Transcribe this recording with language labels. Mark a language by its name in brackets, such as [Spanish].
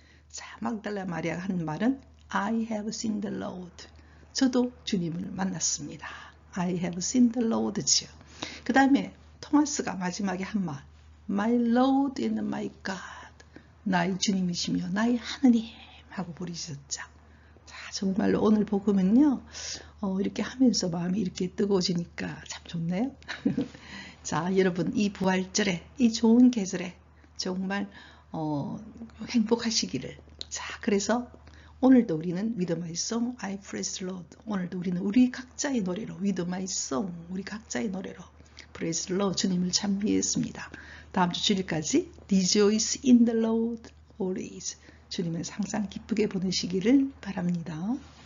[Korean] 자, mag달라 마리아가 하는 말은 [English] I have seen the Lord. [Korean] 저도 주님을 만났습니다. [English] I have seen the Lord죠. [Korean] 그 다음에 토마스가 마지막에 한 말. [English] My Lord and my God. [Korean] 나의 주님이시며 나의 하느님 하고 부르셨죠. 자, 정말로 오늘 복음은요. 이렇게 하면서 마음이 이렇게 뜨거워지니까 참 좋네요. 자, 여러분 이 부활절에 이 좋은 계절에 정말 행복하시기를. 자, 그래서 오늘도 우리는 [English] With my song I praise the Lord. [Korean] 오늘도 우리는 우리 각자의 노래로 [English] With my song [Korean] 우리 각자의 노래로 [English] Praise the Lord [Korean] 주님을 찬미했습니다. 다음 주 주일까지 [English] Rejoice in the Lord always. [Korean] 주님을 항상 기쁘게 보내시기를 바랍니다.